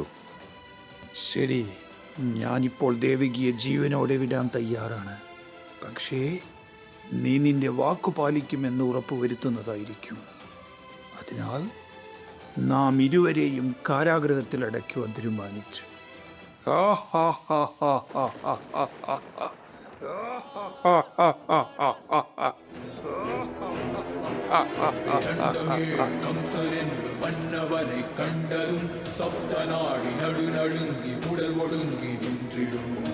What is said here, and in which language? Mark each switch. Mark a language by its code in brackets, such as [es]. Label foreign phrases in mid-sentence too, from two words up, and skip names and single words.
[ml] ശരി, ഞാനിപ്പോൾ ദേവകിയെ ജീവനോടെ വിടാൻ തയ്യാറാണ്. പക്ഷേ നീ നിന്റെ വാക്കു പാലിക്കുമെന്ന് ഉറപ്പുവരുത്തുന്നതായിരിക്കും. അതിനാൽ നാം ഇരുവരെയും കാരാഗൃഹത്തിൽ അടയ്ക്കുവാൻ തീരുമാനിച്ചു. [ta] மன்னவனை கண்டதும் சப்த நாடி நடுநடுங்கி உடல் ஒடுங்கி நின்றிடும்.